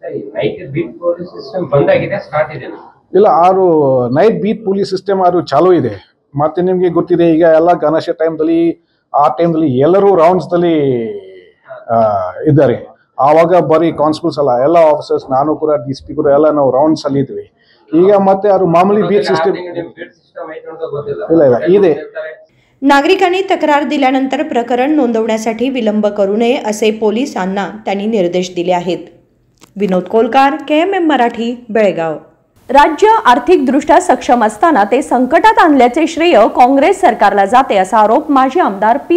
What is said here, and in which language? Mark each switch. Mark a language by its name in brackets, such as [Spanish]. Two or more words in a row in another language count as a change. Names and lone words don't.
[Kannada] ಇಲ್ಲ, ಆರು [English] night beat police system [Kannada] ಅದು ಚಾಲೂ ಇದೆ. ಮತ್ತೆ ನಿಮ್ಗೆ ಗೊತ್ತಿದೆ, ಈಗ ಎಲ್ಲ ಗಣೇಶ ಟೈಮ್ದಲ್ಲಿ ಎಲ್ಲರೂ ರೌಂಡ್ಸ್ದಲ್ಲಿ ಇದ್ದಾರೆ. ಆವಾಗ ಬರೀ ಕಾನ್ಸ್ಟೇಬಲ್ಸ್ ಅಲ್ಲ, ಎಲ್ಲ ಆಫೀಸರ್ಸ್, ನಾನು ಕೂಡ DCP ಕೂಡ ಎಲ್ಲ ನಾವು ರೌಂಡ್ಸ್ ಅಲ್ಲಿ ಇದ್ವಿ. ಈಗ ಮತ್ತೆ ಅದು [Hindi] मामूली बीट सिस्टम [Kannada] ಇಲ್ಲ ಇದೆ. [Marathi] नागरिकांनी तक्रार दिल्यानंतर प्रकरण नोंदवण्यासाठी विलंब करू नये असे पोलिसांना त्यांनी निर्देश दिले आहेत. विनोद कोलकार, KMM मराठी, बेळगाव. राज्य आर्थिकदृष्ट्या सक्षम असताना ते संकटात आणल्याचे श्रेय काँग्रेस सरकारला जाते असा आरोप माजी आमदार P.